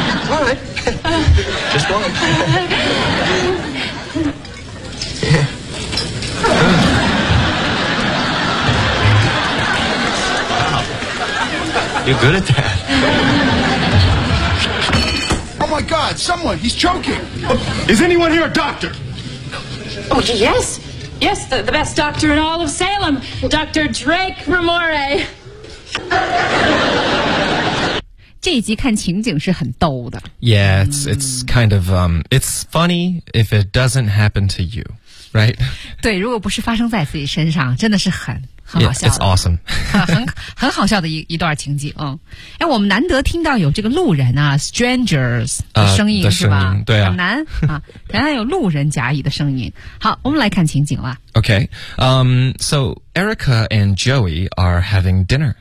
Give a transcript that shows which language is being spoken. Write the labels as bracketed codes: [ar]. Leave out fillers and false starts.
[en] All right. Just one. Wow. You're good at that. my God, someone, he's choking. Is anyone here a doctor? Oh, yes. Yes, the best doctor in all of Salem, Dr. Drake Ramore. [zh] 这一集看情景是很逗的。 [en] Yeah, it's kind of, it's funny if it doesn't happen to you, right? [zh] 对，如果不是发生在自己身上，真的是很好笑。 [en] It's awesome. [zh] 很好笑的一段情景。嗯，哎，我们难得听到有这个路人啊 ,strangers 的声音是吧？对啊。很难啊，原来有路人甲乙的声音。好，我们来看情景啦。 [en] Okay, so Erica and Joey are having dinner.